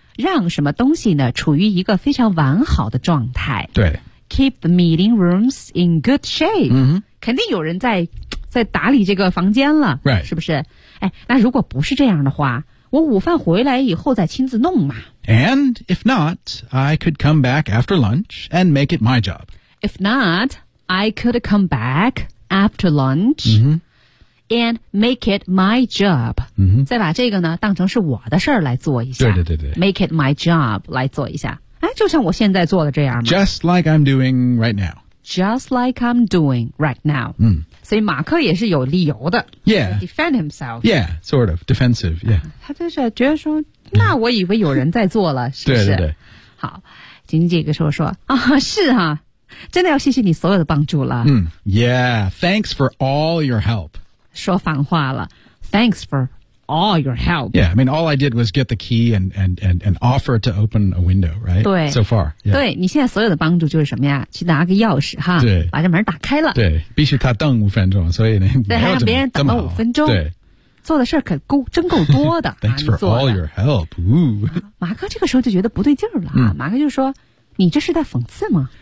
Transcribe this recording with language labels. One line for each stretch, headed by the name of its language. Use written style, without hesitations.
Chinese: 让什么东西呢处于一个非常完好的状态。对。
English: Keep the meeting rooms in good shape.、 Mm-hmm.
Chinese: 肯定有人在打理这个房间了。
English: Right.
Chinese: 是不是哎那如果不是这样的话我午饭回来以后再亲自弄嘛。
English: And if not, I could come back after lunch and make it my job. If not, I could come back after lunch、 mm-hmm. and make it my job.、 Mm-hmm.
Chinese: 再把这个呢当成是我的事儿来做一下。对对对对。
English: Make it my job
Chinese: 来做一下。哎就像我现在做的这样嘛。
English: Just like I'm doing right now. Just like I'm doing right now.、 Mm.
Chinese: 所以马克也是有理由的
English: Yeah Defend himself Yeah, sort of Defensive, yeah、
Chinese: 他就是觉得说那我以为有人在做了、嗯、是不是对对对好紧紧这个时候说啊，是啊真的要谢谢你所有的帮助了、
English: 嗯、Yeah Thanks for all your help
Chinese: 说反话了
English: Thanks for all your help Yeah, I mean all I did was get the key and offer to open a window, right?
Chinese: 对
English: So far、yeah.
Chinese: 对你现在所有的帮助就是什么呀去拿个钥匙哈对把这门打开了对必须他等五分钟所以呢对还让别人等了五分钟对做的事儿可够真够多的
English: Thanks for all your help、
Chinese: 马克这个时候就觉得不对劲儿了、马克就说你这是在讽刺吗